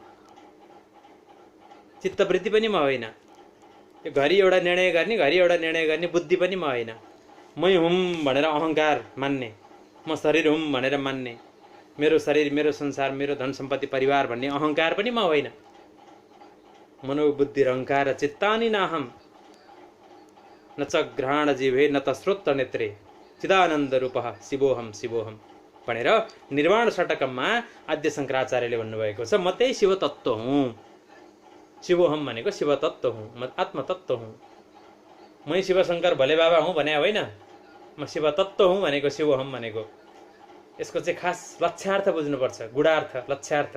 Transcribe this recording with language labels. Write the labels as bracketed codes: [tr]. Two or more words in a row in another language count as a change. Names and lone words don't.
[ne] चित्तवृत्ति पनि म होइन। यो घरि एउटा निर्णय गर्ने, घरि एउटा निर्णय गर्ने बुद्धि पनि म होइन। मै हुँ भनेर अहङ्कार मान्ने, म शरीर हुँ भनेर मान्ने, मेरो शरीर, मेरो संसार, मेरो धन सम्पत्ति परिवार भन्ने अहङ्कार पनि म होइन। [sa] मनोबुद्धि अहङ्कार चित्तानि नाहम न च घ्राण जिह्वे न त श्रोत्र नेत्रे चिदानन्द रूपः शिवोहम शिवोहम [ne] भनेर निर्वाण षटकममा आद्य शङ्कराचार्यले भन्नुभएको छ। म त्यही शिवतत्त्व हुँ। शिवोहम भनेको शिवतत्त्व हुँ, म आत्मतत्त्व हुँ। मै शिवशङ्कर भोले बाबा हुँ भने होइन, म शिवतत्त्व हुँ भनेको शिवोहम भनेको। यसको चाहिँ खास लक्ष्यार्थ बुझ्नुपर्छ, गुणार्थ लक्ष्यार्थ।